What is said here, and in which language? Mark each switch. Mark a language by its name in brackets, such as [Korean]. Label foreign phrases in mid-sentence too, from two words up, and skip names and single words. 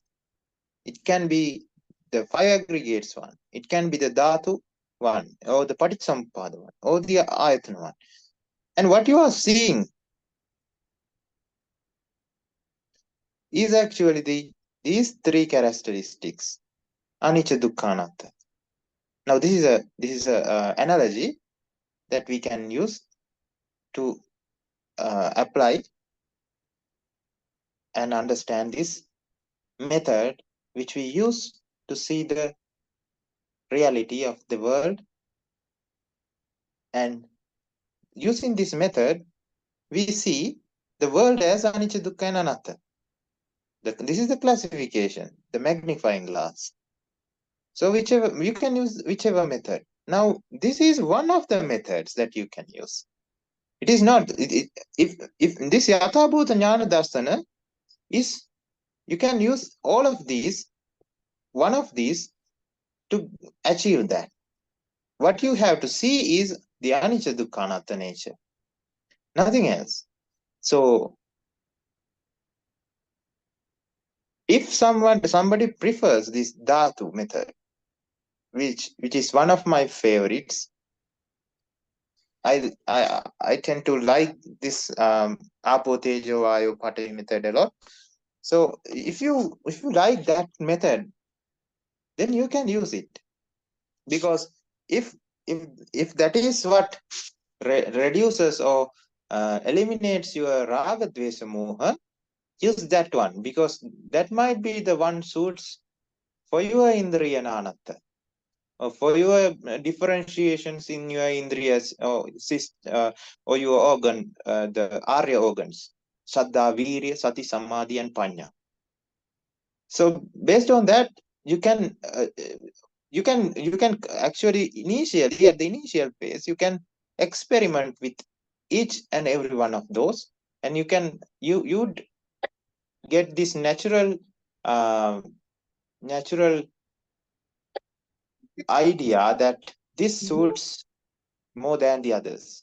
[English] It can be the 5 aggregates one. It can be the dhatu one, or the paticcasamuppada one, or the ayatana one. And what you are seeing is actually these three characteristics, [Pali] anicca, dukkha, anatta. [English] Now this is a analogy that we can use to apply and understand this method which we use to see the reality of the world. And using this method, we see the world as [Pali] anicca, dukkha, [English] and anatta. This is the classification, the magnifying glass. So whichever you can use whichever method. Now this is one of the methods that you can use. It is not if this [Pali] Yathābhūta ñāna darsana [English] is, you can use all of these, one of these, to achieve that. What you have to see is the [Pali] anicca, dukkha, anatta [English] nature, nothing else. So if somebody prefers this dhatu method, which is one of my favorites, I tend to like this [Pali] apo, tejo, vayu, patavi [English] method a lot. So if you like that method, then you can use it, because if that is what reduces or eliminates your [Pali] raga, dvesa, moha, [English] use that one, because that might be the one suits for your [Pali] indriya anatta, [English] or for your differentiations in your indriyas, or your organ, the arya organs, [Pali] saddha, virya, sati, samadhi, and panya. [English] So based on that, you can actually initially, at the initial phase, you can experiment with each and every one of those, and you'd get this natural idea that this suits more than the others.